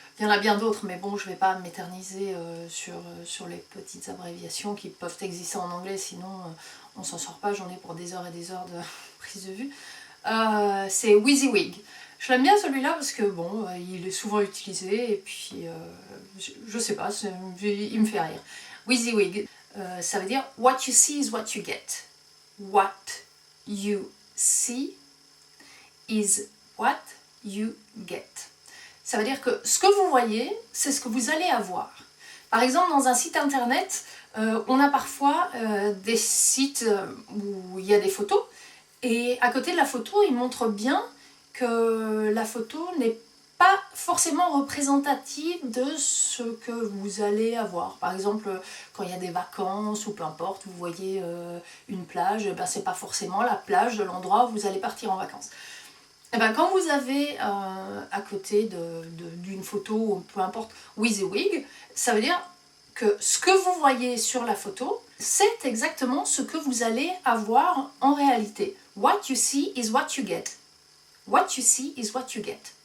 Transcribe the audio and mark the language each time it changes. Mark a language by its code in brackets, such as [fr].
[fr] Il y en a bien d'autres, mais bon, je ne vais pas m'éterniser sur les petites abréviations qui peuvent exister en anglais, sinon on s'en sort pas, j'en ai pour des heures et des heures de prise de vue. C'est WYSIWYG. Je l'aime bien celui-là parce que bon, il est souvent utilisé et puis je sais pas, il me fait rire. WYSIWYG, ça veut dire [en] what you see is what you get. What you see is what you get. [fr] Ça veut dire que ce que vous voyez, c'est ce que vous allez avoir. Par exemple, dans un site internet, on a parfois des sites où il y a des photos et à côté de la photo, il montre bien que la photo n'est pas forcément représentative de ce que vous allez avoir. Par exemple, quand il y a des vacances ou peu importe, vous voyez une plage, ben, c'est pas forcément la plage de l'endroit où vous allez partir en vacances. Et ben, quand vous avez à côté d'une photo, ou peu importe, WYSIWYG, ça veut dire que ce que vous voyez sur la photo, c'est exactement ce que vous allez avoir en réalité. [en] What you see is what you get. What you see is what you get.